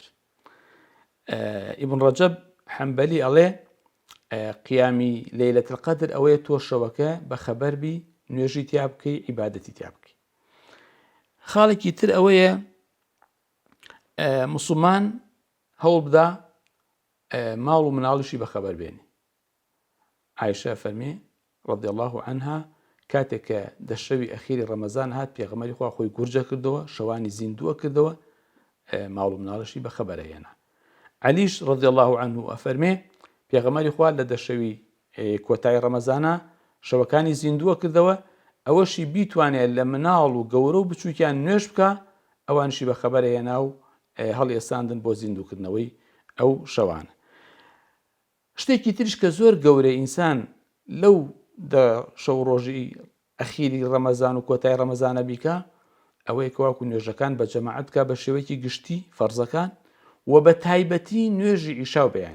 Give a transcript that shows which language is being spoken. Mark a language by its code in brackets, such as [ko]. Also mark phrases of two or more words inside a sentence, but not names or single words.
[ckb] ئیبن ڕەجەب حەمبەلی ئەڵێ قیامی لەیلەتول قەدر ئەوەیە تۆ شەوەکە بە خەبەر بی، نوێژی تیا بکەی، عیبادەتی تیا بکەی. خاڵێکی تر ئەوەیە موسڵمان هەوڵ بدا ماڵ و مناڵیشی بەخەبەر بێنێ. عایشە فەرمێ [ar] رضی الله عنها [ckb] کاتێک کە دەشەوی ئەخیری ڕەمەزان هات پێغەمبەری خوا خۆی گورجە کردەوە، شەوانی زیندووە کردەوە، ماڵ و مناڵیشی بەخەبەر هێنا. عەلیش [ar] رضی الله عنه [ckb] ئەفەرمێ پێغەمبەری خوا لە دەشەوی کۆتای ڕەمەزانە شەوەکانی زیندووە کردەوە، ئەوەشی بیتوانێت لە مناڵ و گەورە و بچووکیان نوێژ بکە، ئەوانشی بەخەبەر هێنا و هەڵئێساندن بۆ زیندووکردنەوەی ئەو شەوانە. شتێکی تریش کە زۆر گەورەی ئینسان لەو شەو ڕۆژی ئەخیری ڕەمەزان و کۆتای ڕەمەزانە بیکە، ئەوەیە کە واکو نوێژەکان بە جەماعەت بکە بە شێوەیەکی گشتی فەرزەکان و بە تایبەتی نوێژی ئیشا و بەیانی.